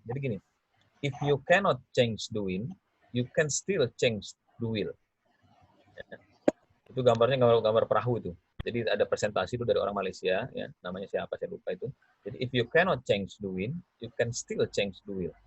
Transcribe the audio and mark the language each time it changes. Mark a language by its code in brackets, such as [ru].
[id] Jadi gini, [en] if you cannot change the wind, you can still change the wheel. [id] Ya. Itu gambarnya gambar perahu itu. Jadi ada presentasi itu dari orang Malaysia, ya, namanya siapa saya lupa itu. Jadi [en] if you cannot change the wind, you can still change the wheel.